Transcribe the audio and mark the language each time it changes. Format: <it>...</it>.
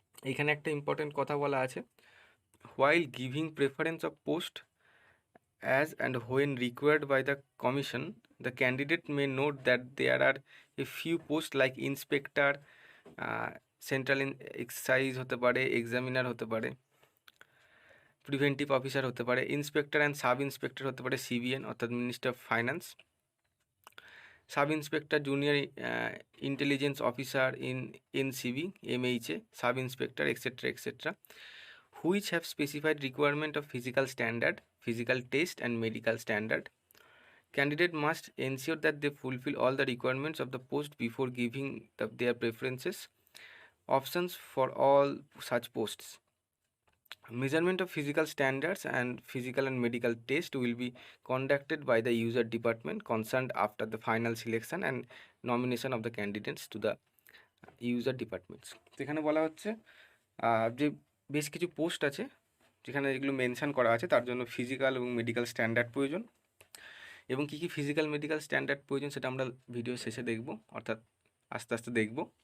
<bn>এইখানে একটা ইম্পর্টেন্ট কথা বলা আছে,</bn> <en>While giving preference of post as and when required by the commission, the candidate may note that there are a few posts like inspector, central excise হতে পারে, examiner হতে পারে, preventive officer হতে পারে, inspector and sub inspector হতে পারে CBN অর্থাৎ minister of finance, sub inspector junior intelligence officer in NCB MHA, sub inspector etcetera etcetera, which have specified requirement of physical standard, physical test and medical standard. Candidate must ensure that they fulfill all the requirements of the post before giving their preferences. Options for all such posts. Measurement of physical standards and physical and medical test will be conducted by the user department concerned after the final selection and nomination of the candidates to the user departments.</en> <bn>তো এখানে বলা হচ্ছে যে বেশ কিছু post আছে যেখানে এগুলো মেনশান করা আছে, তার জন্য ফিজিক্যাল এবং মেডিকেল স্ট্যান্ডার্ড প্রয়োজন। এবং কী কী ফিজিক্যাল মেডিকেল স্ট্যান্ডার্ড প্রয়োজন সেটা আমরা ভিডিও শেষে দেখব, অর্থাৎ আস্তে আস্তে দেখব।</bn>